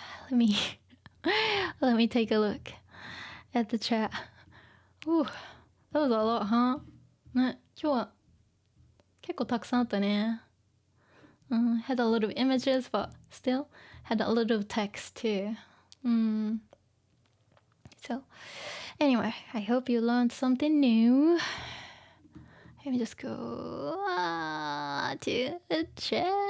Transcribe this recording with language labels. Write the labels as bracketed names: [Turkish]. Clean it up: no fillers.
[English] Let me take a look at the chat. Ooh, that was a lot, huh? [Japanese] ね、今日は結構たくさんあったね。 [English] Had a lot of images, but still had a lot of text too. So, anyway, I hope you learned something new. Let me just go to the chat.